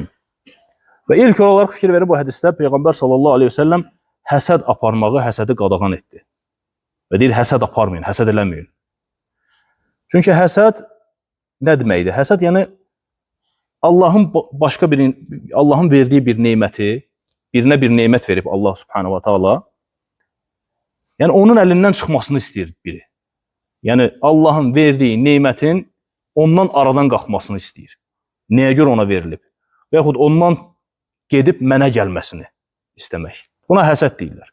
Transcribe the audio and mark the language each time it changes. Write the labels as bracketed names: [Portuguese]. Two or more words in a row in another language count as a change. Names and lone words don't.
[Azerbaijani] Və ilk olaraq fikir verir bu hədisdə Peyğəmbər [Arabic] صلى الله عليه وسلم [Azerbaijani] həsəd aparmağı, həsədi qadağan etdi. Və deyir, həsəd aparmayın, həsəd eləməyin. Çünki həsəd nə deməkdir? Həsəd yəni Allahın verdiyi bir neməti, birinə bir nemət verib Allah [Arabic] سبحانه وتعالى, [Azerbaijani] yəni onun əlindən çıxmasını istəyir biri. Yəni Allahın verdiyi nemətin ondan aradan qalxmasını istəyir. Nəyə görə ona verilib? Və yaxud ondan gedib mənə gəlməsini istəmək. Buna həsəd deyirlər.